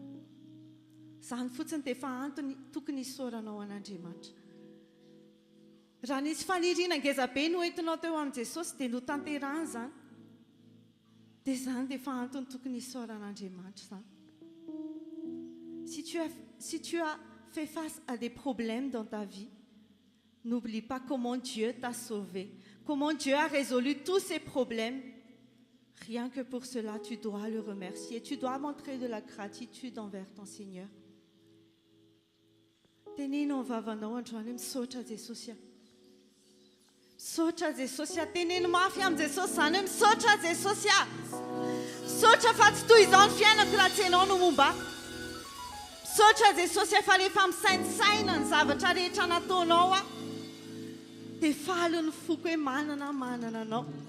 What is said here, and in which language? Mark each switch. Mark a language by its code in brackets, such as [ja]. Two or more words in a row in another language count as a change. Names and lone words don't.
[mg] Izany fotsiny dia efa antony tokony hisaoranao an'Andriamanitra. Raha nisy faniriana ngeza be no entinao teo amin'i Jesosy dia no tanterahany izany, dia izany dia efa antony tokony hisaoran'Andriamanitra izany. [fr] Si tu as fait face à des problèmes dans ta vie, n'oublie pas comment Dieu t'a sauvé, comment Dieu a résolu tous ces problèmes. Rien que pour cela, tu dois le remercier. Tu dois montrer de la gratitude envers ton Seigneur. [mg] Teneno vavanao androany misaotra Jesosy. Misaotra Jesosy, teneno mafy amin'ny Jesosy izany hoe misaotra Jesosy. Misaotra fa tsy toy izao ny fiainako raha tsy ianao no momba. Misaotra Jesosy fa rehefa misainsaina ny zavatra rehetra nataonao dia faly ny foko hoe manana anao.